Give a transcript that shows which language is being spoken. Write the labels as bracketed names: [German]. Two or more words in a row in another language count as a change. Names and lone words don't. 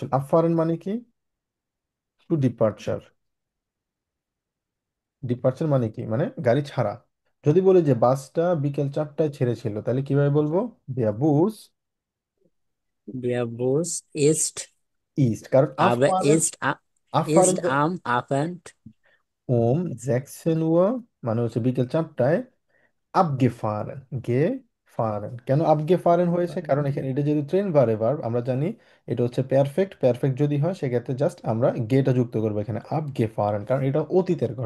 [Bangla] আপফারেন মানে কি? [English] to departure. [Bangla] ডিপার্চার মানে কি? মানে গাড়ি ছাড়া। যদি বলি যে বাসটা বিকেল 4টায় ছেড়েছিল, তাহলে কিভাবে বলবো? [German] der Bus Der Bus ist, [Bangla] ইস্ট, কারণ [German] aber abfahren, abfahren ist am Abend um sechzehn Uhr [Bangla] মানে হচ্ছে বিকেল 4টায় আবগেফারেন, গে ফারেন। কেন আবগেফারেন হয়েছে? কারণ এখানে এটা যেহেতু ট্রেন ভারে ভার্ব, আমরা জানি এটা হচ্ছে পারফেক্ট। পারফেক্ট যদি হয় সেক্ষেত্রে জাস্ট আমরা গেটা যুক্ত করবো এখানে, আবগেফারেন, কারণ এটা অতীতের কথা।